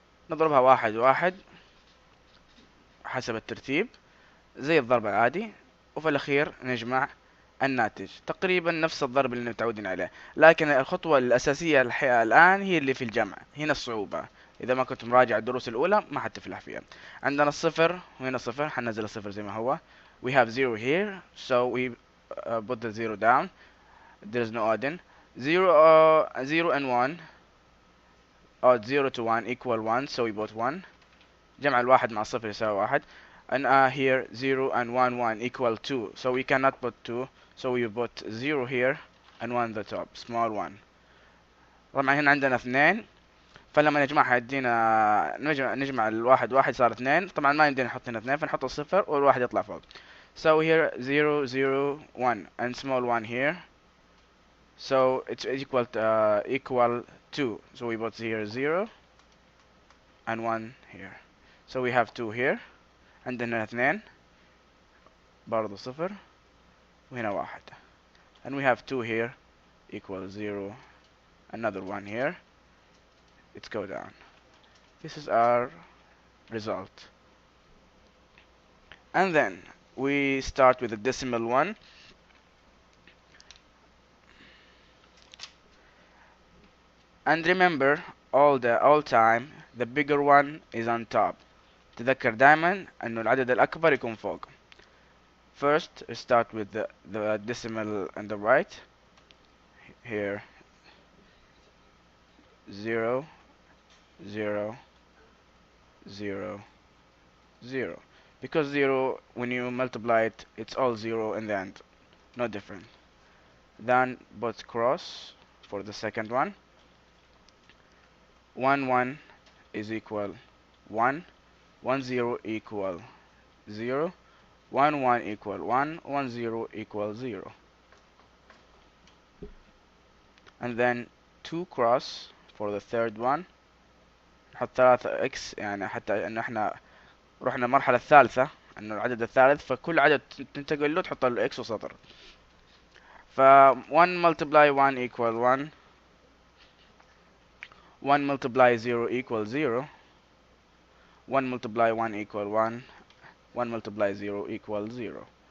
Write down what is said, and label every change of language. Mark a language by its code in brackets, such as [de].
[ar] نضربها واحد واحد حسب الترتيب زي الضرب العادي، وفي الأخير نجمع الناتج تقريبا نفس الضرب اللي متعودين عليه، لكن الخطوة الأساسية الآن هي اللي في الجمع. هنا الصعوبة، إذا ما كنت مراجع الدروس الأولى ما حتفلح فيها. عندنا الصفر وهنا صفر، حننزل الصفر زي ما هو. [en] We have 0 here, so we put the 0 down. There is no adding. 0 and 1, add 0 to 1 equal 1, so we put 1. [ar] جمع الواحد مع الصفر يساوي واحد. [en] And here 0 and 1 equal 2, so we cannot put 2, so we put 0 here and 1 the top, small 1. [ar] طبعا هنا عندنا 2، فلما نجمعها يدينا نجمع الواحد واحد صار 2. طبعا ما يمدينا نحط هنا 2 فنحط الصفر والواحد يطلع فوق. [en] So here 0 0 1 and small 1 here, so it's equal 2, so we put here 0 and 1 here, so we have 2 here. [ar] عندنا 2 برضو صفر وهنا واحد, [en] and we have 2 here equal 0, another 1 here. Let's go down. This is our result. And then we start with the decimal one. And remember, all time the bigger one is on top. [ar] تذكر دائما انه العدد الاكبر يكون فوق. [en] First we start with the decimal on the right. Here 0 0 0 0, because 0 when you multiply it, it's all 0 in the end, no different. then put cross for the second one. 1 1 is equal 1, 1 0 equal 0, 1 1 equal 1, 1 0 equal 0. And then 2 cross for the third one. [ar] نحط 3 x يعني حتى انه احنا رحنا المرحلة الثالثة انه العدد الثالث، فكل عدد تنتقل له تحط له x وسطر. [en] ف 1 multiply 1 equal 1، 1 multiply 0 equal 0، 1 multiply 1 equal 1، 1 multiply 0 equal 0.